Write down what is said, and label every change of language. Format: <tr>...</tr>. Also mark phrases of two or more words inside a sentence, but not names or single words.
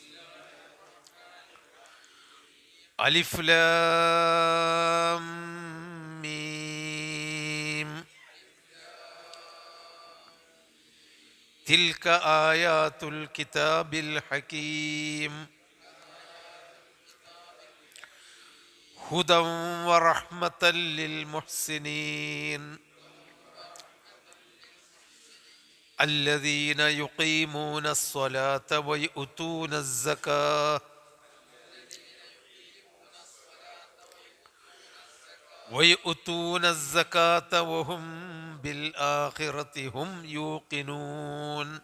<ar>الم. تلك آيات الكتاب الحكيم. هدى ورحمة للمحسنين الذين يقيمون الصلاة ويؤتون الزكاة وهم بالآخرة هم يوقنون.</ar>